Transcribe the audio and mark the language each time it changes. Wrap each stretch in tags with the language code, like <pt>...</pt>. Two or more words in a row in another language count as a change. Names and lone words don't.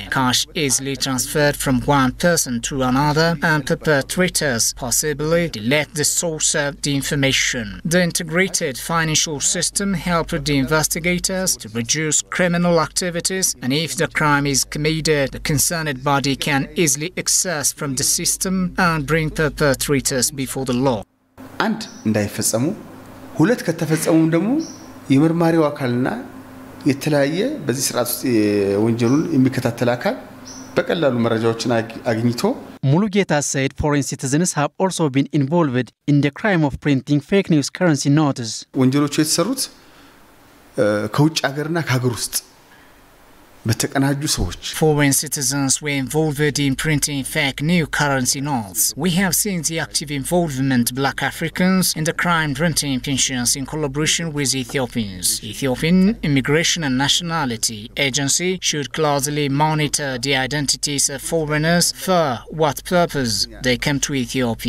<en>Cash easily transferred from one person to another, and perpetrators possibly delete the source of the information. The integrated financial system helped the investigators to reduce criminal activities, and if the crime is committed, the concerned body can easily access from the system and bring perpetrators before the law.</en> <am>አንድ እንዳይፈጸሙ ሁለት ከተፈጸሙ ደግሞ የመርማሪው አካልና የተለያየ በዚህ ስርዓት ውስጥ ወንጀሉን የሚከታተል አካል በቀላሉ መረጃዎችን አግኝቶ</am> <en>Mulugeta said foreign citizens have also been involved in the crime of printing fake news currency notes.</en> <am>ወንጀሎቹ የተሰሩት ከውጭ ሀገርና ከሀገር ውስጥ</am> <en>Foreign citizens were involved in printing fake new currency notes. We have seen the active involvement of Black Africans in the crime printing pensions in collaboration with Ethiopians. Ethiopian Immigration and Nationality Agency should closely monitor the identities of foreigners for what purpose they come to Ethiopia.</en>